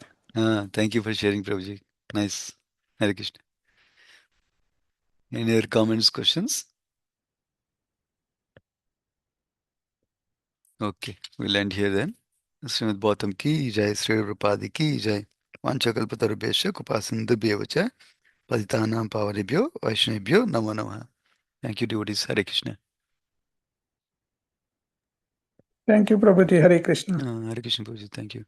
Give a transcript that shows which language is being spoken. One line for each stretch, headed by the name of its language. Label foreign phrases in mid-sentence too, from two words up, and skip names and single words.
English: thank you for sharing ప్రభుజీ. నైస్. హరే కృష్ణ. any other comments, questions? okay, will end here then.
Hindi: श्रीमद् गौतम की जय, श्री रूपादि की जय.
Sanskrit: వాంఛకల్పతరుభ్యశ్చ కృపాసింధుభ్యవ చ పతితానాం పావనేభ్యో వైష్ణవేభ్యో నమో నమః.
English: thank you devotees. హరే కృష్ణ. thank you ప్రభుజీ. హరే కృష్ణ. హరే కృష్ణ ప్రభుజీ. thank you.